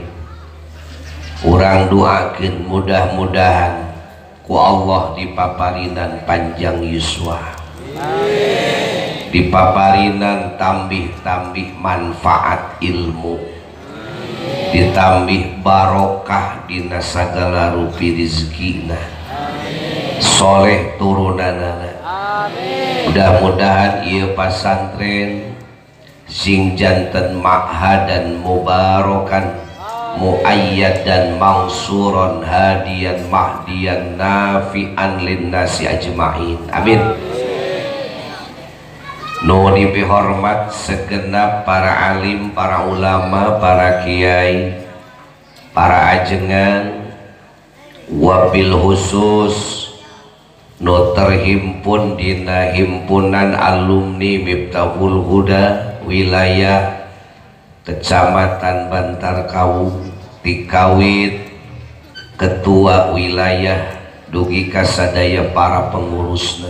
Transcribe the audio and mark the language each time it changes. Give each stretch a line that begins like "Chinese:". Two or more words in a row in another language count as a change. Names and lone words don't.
Sundanese: Urang doakeun mudah-mudahan ku Allah dipaparinan panjang yuswa, dipaparinan tambih-tambih manfaat ilmu, ditambih barokah dina sagala rupi rizkina, soleh turunanana. Mudah-mudahan ieu pasantren sing janten
Arabic: معهدا مباركا مؤيدا منصورا هاديا مهديا نافعا للناس أجمعين,
Sundanese: amin. Nu dihormat segenap para alim, para ulama, para kiai, para ajengan,
Arabic: وبالخصوص
Sundanese: nu terhimpun dina himpunan alumni Miftahul Huda wilayah Kecamatan Bantar Kawu, Tikawit, ketua wilayah dugi ka sadaya para pengurusna.